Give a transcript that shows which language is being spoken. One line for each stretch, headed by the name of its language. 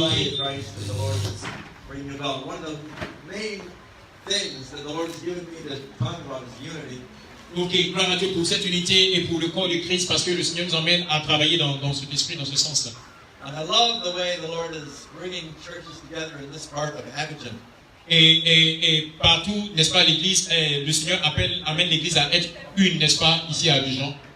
English: body of Christ that the Lord is bringing about. One of the main things that the Lord has given me to talk about is unity.
French: Ok, gloire à Dieu pour cette unité et pour le corps de Christ parce que le Seigneur nous emmène à travailler dans cet esprit, dans ce sens-là.
English: And I love the way the Lord is bringing churches together in this part of Abidjan.
French: Et partout, n'est-ce pas, l'Église, le Seigneur amène l'Église à être une, n'est-ce pas, ici à Abidjan.